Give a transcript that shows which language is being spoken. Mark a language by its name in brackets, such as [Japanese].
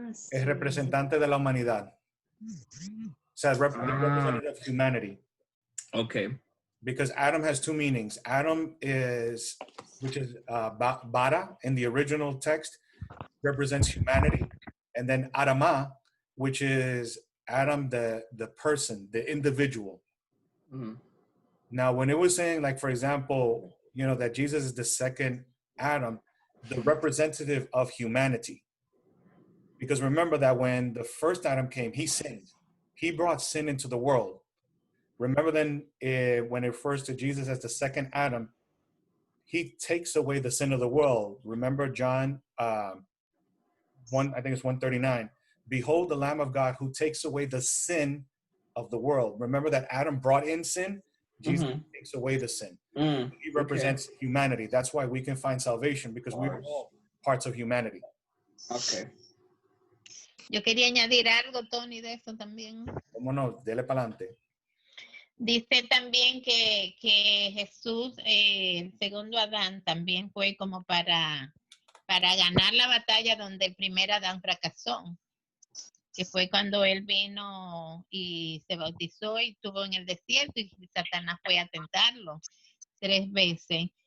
[Spanish] Es representante de la humanidad. O sea, [English] representative of humanity. Okay. Because Adam has two meanings. Adam is, which is bara in the original text, represents humanity. And then Adama, which is Adam, the person, the individual. Mm-hmm. Now, when it was saying, like, for example, you know, that Jesus is the second Adam, the representative of humanity. Because remember that when the first Adam came, he sinned. He brought sin into the world. Remember then when it refers to Jesus as the second Adam, he takes away the sin of the world. Remember John 1, I think it's 139. Behold the Lamb of God who takes away the sin of the world. Remember that Adam brought in sin? Jesus takes away the sin. He represents humanity. That's why we can find salvation, because we are all parts of humanity. Okay. [Spanish] Yo quería añadir algo, Tony, de eso también. ¿Cómo no? Dele para adelante. Dice también que Jesús, el segundo Adán, también fue como para ganar la batalla donde el primer Adán fracasó, que fue cuando él vino y se bautizó y estuvo en el desierto y Satanás fue a tentarlo 3 veces.